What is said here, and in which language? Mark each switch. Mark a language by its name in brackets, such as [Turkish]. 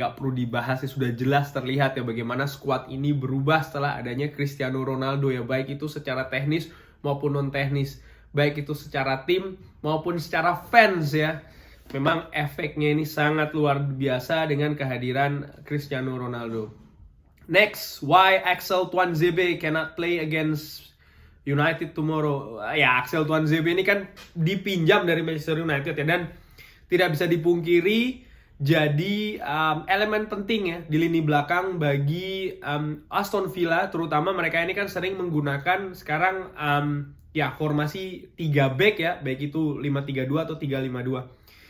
[Indonesian] Nggak perlu dibahas ya, sudah jelas terlihat ya bagaimana skuad ini berubah setelah adanya Cristiano Ronaldo ya, baik itu secara teknis maupun non teknis, baik itu secara tim maupun secara fans ya. Memang efeknya ini sangat luar biasa dengan kehadiran Cristiano Ronaldo. [English] Next, why Axel Tuanzebe cannot play against United tomorrow? [Indonesian] Ya, Axel Tuanzebe ini kan dipinjam dari Manchester United ya, dan tidak bisa dipungkiri jadi elemen penting ya di lini belakang bagi Aston Villa, terutama mereka ini kan sering menggunakan sekarang formasi 3 back ya, baik itu 5-3-2 atau 3-5-2.